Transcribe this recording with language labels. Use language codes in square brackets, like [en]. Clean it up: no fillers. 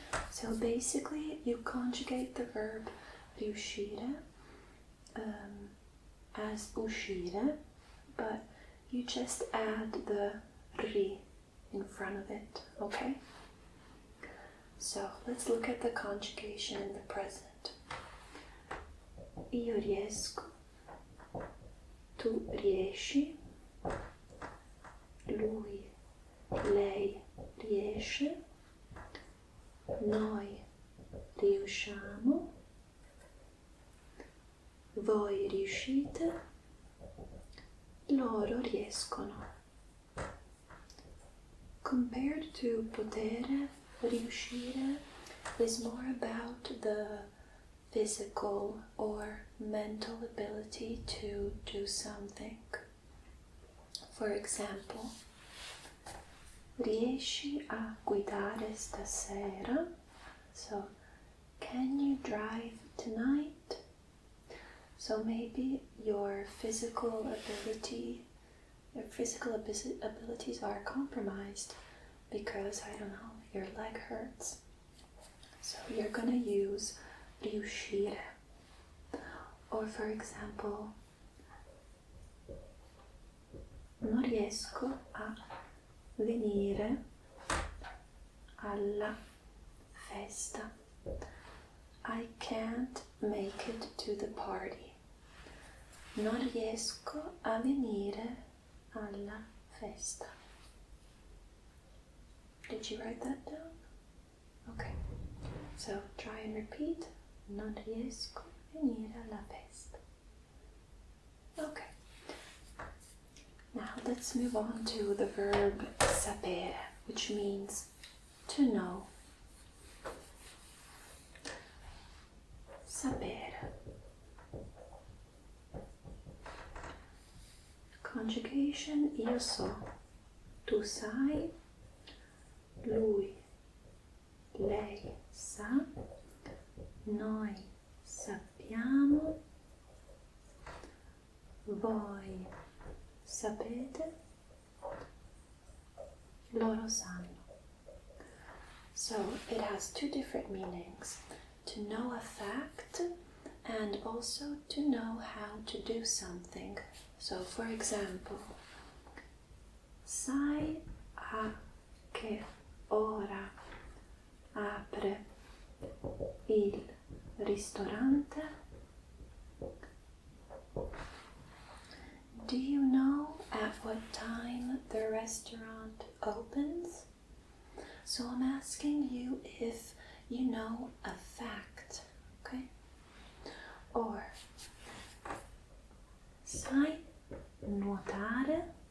[en] So basically, you conjugate the verb riuscire as uscire, but you just add the ri in front of it, okay? So let's look at the conjugation in the present. [it] Io riesco, tu riesci, lui, lei riesce, noi riusciamo, voi riuscite, loro riescono. [en] Compared to potere, riuscire is more about the physical or mental ability to do something. For example, [it] riesci a guidare stasera? [en] So, can you drive tonight? So maybe your physical abilities are compromised because, I don't know, your leg hurts. So you're gonna use riuscire. Or for example, [it] non riesco a venire alla festa. [en] I can't make it to the party. [it] Non riesco a venire alla festa. [en] Did you write that down? Okay. So try and repeat. [it] Non riesco a venire alla festa. [en] Okay. Now let's move on to the verb sapere, which means to know. [it] Sapere. Conjugation io so, tu sai, lui, lei sa, noi sappiamo, voi sapete, Loro sanno. [en] So it has two different meanings. To know a fact and also to know how to do something. So for example, [it] sai a che ora apre il ristorante? [en] Do you know at what time the restaurant opens? So I'm asking you if you know a fact, okay? [it] Or, sai nuotare?